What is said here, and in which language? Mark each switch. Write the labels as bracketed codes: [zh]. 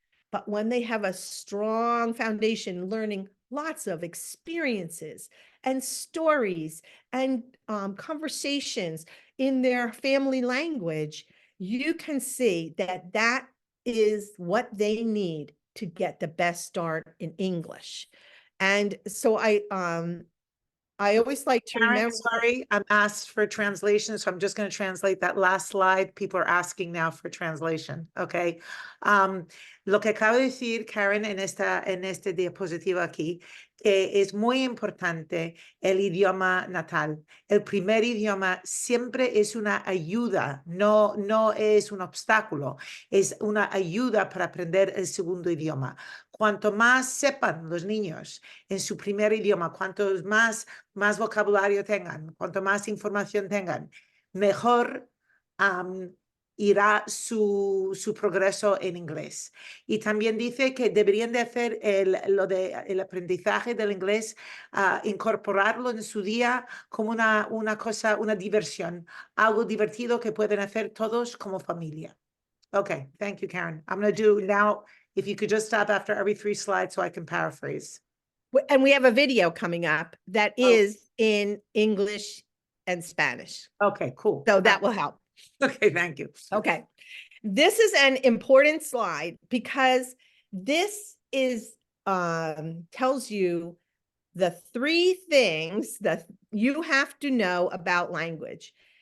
[en] But when they have a strong foundation, learning lots of experiences and stories and conversations in their family language, you can see that that is what they need to get the best start in English. And so I always like to Karen, remember. sorry, I'm asked for translation, so I'm just going to translate that last slide. People are asking now for translation, okay? [es] Lo que acabo de decir, Karen, en este diapositivo aquí, que es muy importante el idioma natal. El primer idioma siempre es una ayuda, no es un obstáculo, es una ayuda para aprender el segundo idioma. Cuanto más sepan los niños en su primer idioma, cuantos más vocabulario tengan, cuanto más información tengan, mejor irá su progreso en inglés. Y también dice que deberían de hacer el aprendizaje del inglés, incorporarlo en su día como una cosa, una diversión, algo divertido que pueden hacer todos como familia. [en] Okay, thank you, Karen. I'm going to do now, if you could just stop after every 3 slides so I can paraphrase. And we have a video coming up that is in English and Spanish. Okay, cool. So that will help. Okay, thank you. Okay. This is an important slide because this is tells you the 3 things that you have to know about language.